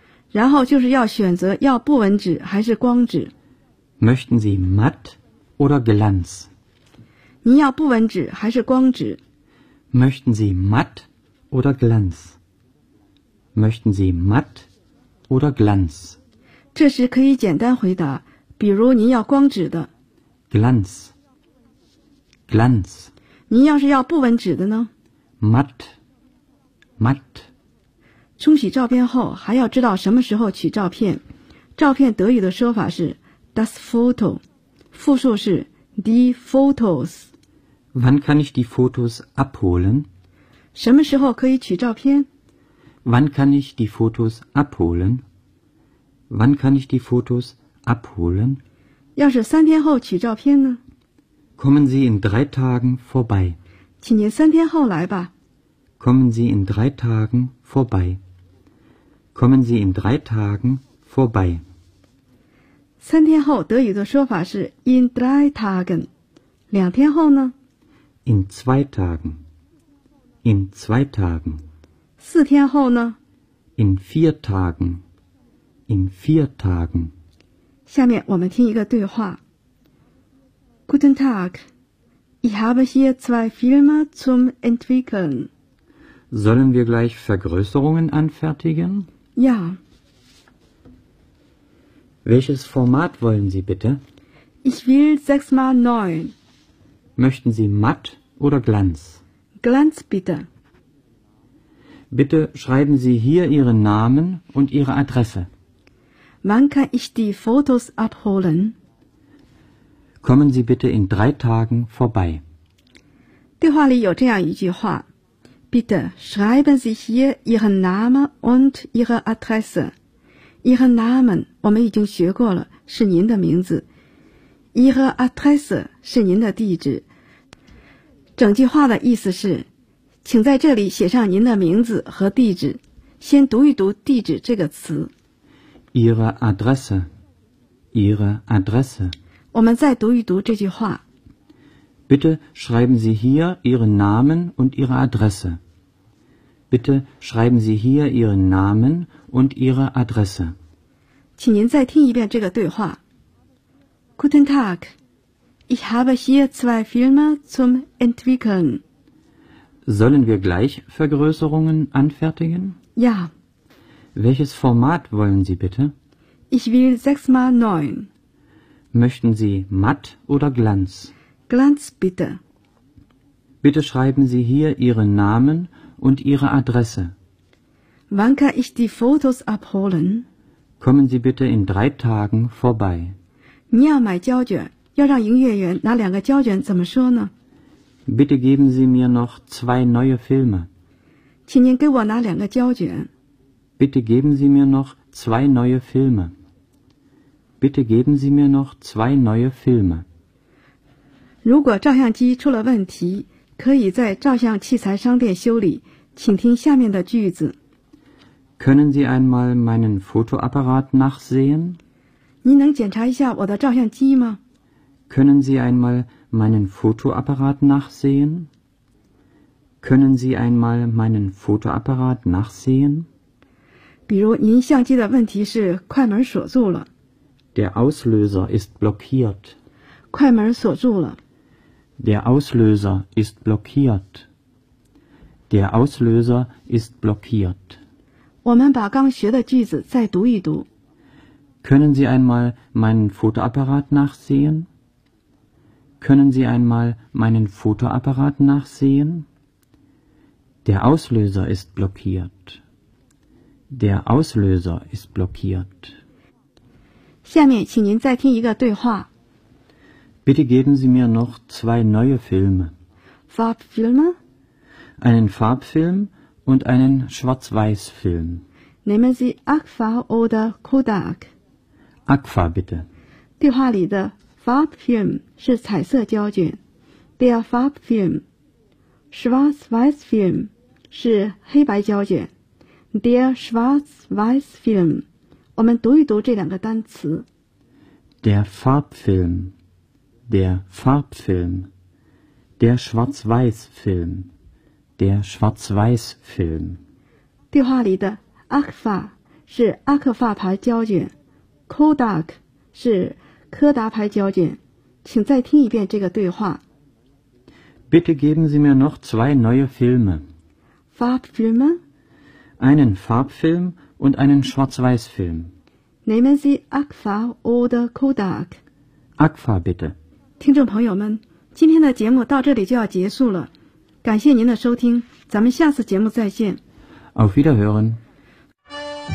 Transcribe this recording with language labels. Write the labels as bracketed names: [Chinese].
[Chinese] 然后就是要选择要布纹纸还是光纸。 [German] Möchten Sie matt oder glanz? [Chinese] 您要布纹纸还是光纸？ [German] Möchten Sie matt oder glanz? Möchten Sie matt oder glanz? [Chinese] 这时可以简单回答，比如您要光纸的。 [German] Glanz. Glanz. [Chinese] 您要是要布纹纸的呢？ [German] matt, matt. [Chinese] 冲洗照片后还要知道什么时候取照片。照片德语的说法是 das Foto, 复数是 die Fotos。 [German] Wann kann ich die Fotos abholen? [Chinese] 什么时候可以取照片? [German] Wann kann ich die Fotos abholen? Wann kann ich die Fotos abholen? [Chinese] 要是三天后取照片呢? [German] Kommen Sie in 3 Tagen vorbei. [Chinese] 请您三天后来吧。 [German] Kommen Sie in 3 Tagen vorbei. Kommen Sie in 3 Tagen vorbei. [Chinese] 三天后德语的说法是 [German] in 3 Tagen. [Chinese] 两天后呢? [German] In 2 Tagen. In 2 Tagen. [Chinese] 四天后呢? [German] In 4 Tagen. In 4 Tagen. [Chinese] 下面我们听一个对话。 [German] Guten Tag. Ich habe hier 2 Filme zum Entwickeln. Sollen wir gleich Vergrößerungen anfertigen? Ja. Welches Format wollen Sie bitte? Ich will 6x9. Möchten Sie matt? Oder Glanz? Glanz, bitte. Bitte schreiben Sie hier Ihren Namen und Ihre Adresse. Wann kann ich die Fotos abholen? Kommen Sie bitte in 3 Tagen vorbei. [Chinese] 对话里有这样一句话。 [German] Bitte schreiben Sie hier Ihren Namen und Ihre Adresse. Ihren Namen, [Chinese] 我们已经学过了,是您的名字。 [German] Ihre Adresse, [Chinese] 是您的地址。整句话的意思是，请在这里写上您的名字和地址。先读一读“地址”这个词。 [German] Ihre Adresse, Ihre Adresse。 [Chinese] 我们再读一读这句话。 [German] Bitte schreiben Sie hier Ihren Namen und Ihre Adresse. Bitte schreiben Sie hier Ihren Namen und Ihre Adresse。 [Chinese] 请您再听一遍这个对话。 [German] Guten Tag。 Ich habe hier 2 Filme zum Entwickeln. Sollen wir gleich Vergrößerungen anfertigen? Ja. Welches Format wollen Sie bitte? Ich will 6x9. Möchten Sie matt oder Glanz? Glanz, bitte. Bitte schreiben Sie hier Ihren Namen und Ihre Adresse. Wann kann ich die Fotos abholen? Kommen Sie bitte in 3 Tagen vorbei. [Chinese] 你要买胶卷。要让营业员拿两个胶卷怎么说呢? [German] Bitte geben Sie mir noch 2 neue Filme. [Chinese] 请您给我拿两个胶卷。 [German] Bitte geben Sie mir noch 2 neue Filme. Bitte geben Sie mir noch 2 neue Filme. [Chinese] 如果照相机出了问题,可以在照相器材商店修理,请听下面的句子。 [German] Können Sie einmal meinen Fotoapparat nachsehen? [Chinese] 您能检查一下我的照相机吗? [German] Können Sie einmal meinen Fotoapparat nachsehen? Können Sie einmal meinen Fotoapparat nachsehen? [Chinese] 比如您相机的问题是快门锁住了。 [German] Der Auslöser ist blockiert. [Chinese] 快门锁住了。 [German] Der Auslöser ist blockiert. Der Auslöser ist blockiert. [Chinese] 我们把刚学的句子再读一读。 [German] Können Sie einmal meinen Fotoapparat nachsehen? Können Sie einmal meinen Fotoapparat nachsehen? Der Auslöser ist blockiert. Der Auslöser ist blockiert. [Chinese] 下面请您再听一个对话。 [German] Bitte geben Sie mir noch 2 neue Filme. Farbfilme? Einen Farbfilm und einen Schwarz-Weiß-Film. Nehmen Sie Agfa oder Kodak? Agfa, bitte. [Chinese] 对话里的Farbfilm 是彩色胶卷 ，der Farbfilm， Schwarz-Weiß-Film 是黑白胶卷 ，der Schwarz-Weiß-Film。我们读一读这两个单词。 [German] Der Farbfilm， der Farbfilm， der Schwarz-Weiß-Film， der Schwarz-Weiß-Film。 [Chinese] 电话里的 Agfa 是阿克法牌胶卷 ，Kodak 是。柯达牌胶卷，请再听一遍这个对话。 Bitte geben Sie mir noch 2 neue Filme. Farbfilme? Einen Farbfilm und einen Schwarz-Weiß-Film. Nehmen Sie Agfa oder Kodak? Agfa, bitte. 听众朋友们，今天的节目到这里就要结束了。感谢您的收听，咱们下次节目再见。 [German] Auf Wiederhören。